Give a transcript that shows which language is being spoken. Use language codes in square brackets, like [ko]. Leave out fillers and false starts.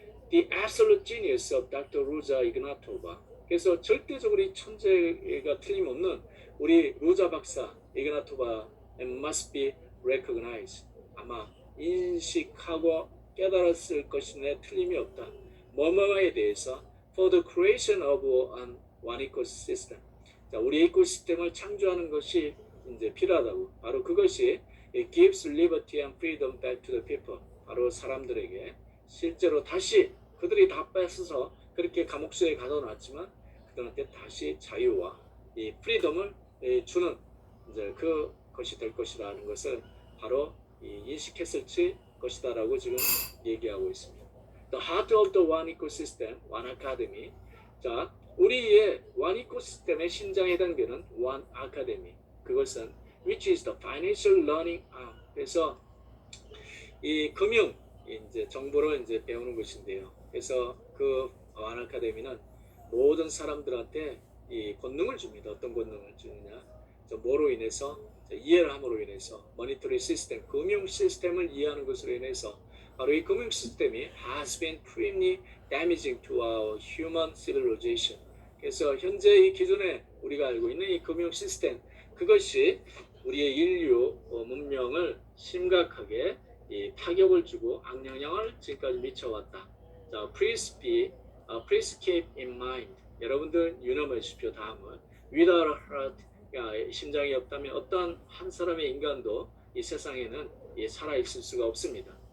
[en] The absolute genius of Dr. Ruja Ignatova. [ko] 그래서 절대적으로 이 천재가 틀림없는 우리 루자 박사 이그나토바 [en] must be recognized. [ko] 아마 인식하고 깨달았을 것인데 틀림이 없다. 뭐뭐에 대해서 [en] for the creation of one ecosystem. [ko] 자, 우리 이코시스템을 창조하는 것이 이제 필요하다고. 바로 그것이 [en] It gives liberty and freedom back to the people. [ko] 바로 사람들에게 실제로 다시 그들이 다 뺏어서 그렇게 감옥수에 가둬놨지만 그들한테 다시 자유와 이 프리덤을 주는 이제 그것이 될 것이라는 것을 바로 인식했을 것이다라고 지금 얘기하고 있습니다. [en] The heart of the one ecosystem, one academy. [ko] 자, 우리의 one ecosystem의 심장에 해당되는 one academy. 그것은 [en] which is the financial learning arm. [ko] 그래서 이 금융 이제 정보를 이제 배우는 것인데요. 그래서 그 one academy는 모든 사람들한테 이 권능을 줍니다. 어떤 권능을 주느냐? 뭐로 인해서 이해를 함으로 인해서 머니터리 시스템, 금융 시스템을 이해하는 것으로 인해서 바로 이 금융 시스템이 [en] has been extremely damaging to our human civilization. [ko] 그래서 현재 이 기존에 우리가 알고 있는 이 금융 시스템 그것이 우리의 인류 문명을 심각하게 이 타격을 주고 악영향을 지금까지 미쳐왔다. [en] 자, please keep in mind. [ko] 여러분들 유념해 주십시오. 다음은 [en] without a heart, [ko] 심장이 없다면 어떤 한 사람의 인간도 이 세상에는 살아 있을 수가 없습니다.